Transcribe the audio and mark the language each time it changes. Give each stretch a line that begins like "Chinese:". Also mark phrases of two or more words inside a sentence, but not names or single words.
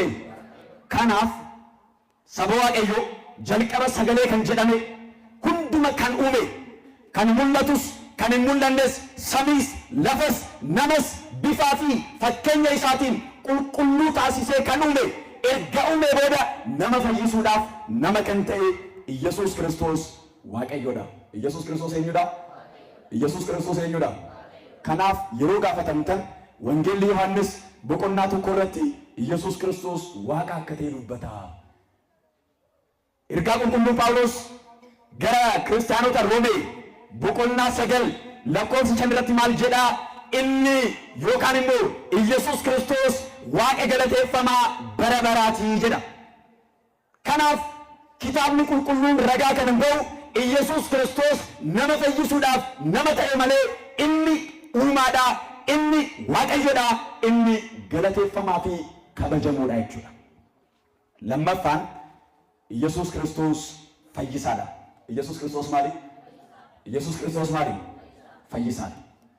Oromo: kanaaf saba waaqayyo jalqaba sagalee kan jedhame hunduma kan uume kan mul'atus kan hin mul'annes samiis lafas namas bifaa fi fakkeenya isaatiin qulqulluu taasisee kan uume erga uume booda nama fayyisuudhaaf nama kan ta'e ኢየሱስ ክርስቶስ waaqayyoodha. ኢየሱስ ክርስቶስ eenyudha? ኢየሱስ ክርስቶስ eenyudha? kanaaf yeroo gaafatamtan wangeelli Yohaannis boqonnaa tokko irratti ኢየሱስ ክርስቶስ waaqa akka ta'e dubbata. ergaa qulqulluu Phaawulos gara kiristaanota Roomee boqonnaa 9 lakkoofsa 5 irratti maal jedhaa? inni yookaan immoo ኢየሱስ ክርስቶስ waaqa galateeffamaa bara baraatii jedha. kanaaf kitaabni qulqulluun ragaa kan bahu ኢየሱስ ክርስቶስ nama fayyisuudhaaf nama ta'e malee inni uumaadha, inni waaqayyoodha, inni galateeffamaa fi kabajamuudha jechuudha. lammaffaan ኢየሱስ ክርስቶስ fayyisaadha. ኢየሱስ ክርስቶስ maali? ኢየሱስ ክርስቶስ maali? fayyisaadha.